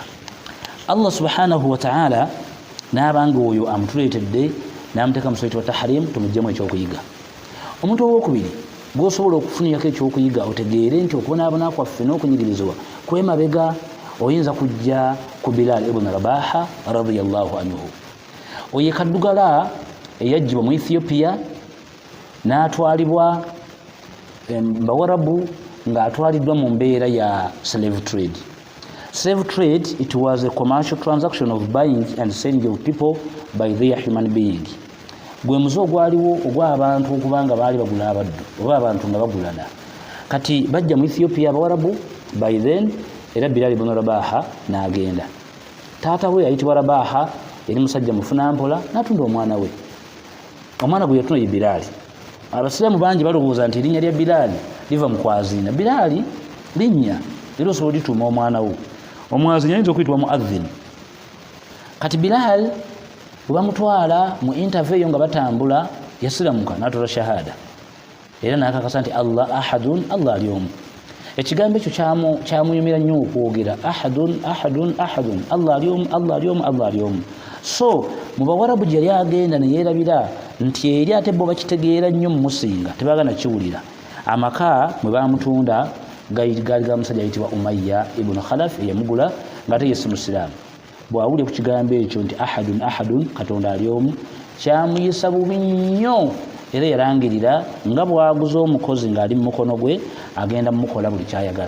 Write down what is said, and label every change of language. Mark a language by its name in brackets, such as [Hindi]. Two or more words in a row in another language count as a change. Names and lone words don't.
[Arabic] الله سبحانه وتعالى [Ganda] n'abanga oyo amutuleetedde n'amuteeka mu suraati wa tahrim, tumuggyemu ekyokuyiga. Omuntu ow'okubiri gw'osobola okufunirako ekyokuyiga otegeere nti okubonaabona kwaffe n'okunyigirizibwa kw'emabega, oyinza kujja ku Bilal ibn Rabaha [Arabic] رضي الله عنه. [Ganda] Oyo kaddugala eyajjibwa mu Ethiopia n'atwalibwa Bawarabu ng'atwaliddwa mu mbeera ya [English] slave trade. Slave trade, it was a commercial transaction of buying and selling of people by their human being. [Ganda] Gwe muze ogwaliwo ogw'abantu okubanga baali bagula abaddu oba abantu nga bagulana. Kati bajja mu Ethiopia Abawarabu [English] by then, [Ganda] era Bilal ibn Rabaha n'agenda. Taata we yayitibwa Rabaha, yali musajja mufunampola, n'atunda omwana we. Omwana gwe yatunda ye Bilal. Abasiraamu bangi balowooza nti erinnya lya Bilal liva mu kwaziina. Bilal linnya era osobola lituuma omwana wo. Omwaziina ayinza okuyitibwa muadhin. Kati Bilal bwe bamutwala mu interview nga batambula, yasiramuka n'atoola shahada era n'akakasa nti [Arabic] الله أحد, [Ganda] Allah ali omu. Ekigambo ekyo kyamuyumira nnyo okwogera, [Arabic] أحد أحد أحد, [Ganda] Allah ali omu, Allah ali omu, Allah ali omu. So mu Bawarabu gye yali agenda ne yeerabira nti eri ate bo bakitegeera nnyo mumusinga, tebaagala kiwulira. Amaka mwe baamutunda gaali ga musajja ayitibwa Umayya ibn Khalaf eyamugula ng'ate ye si musiraamu. Bw'awulira ku kigambo ekyo nti [Arabic] أحد أحد, [Ganda] Katonda ali omu, kyamuyisa bubi nnyo era yarangirira nga bw'aguza omukozi ng'ali mu mukono gwe agenda mumukola buli kyayagala.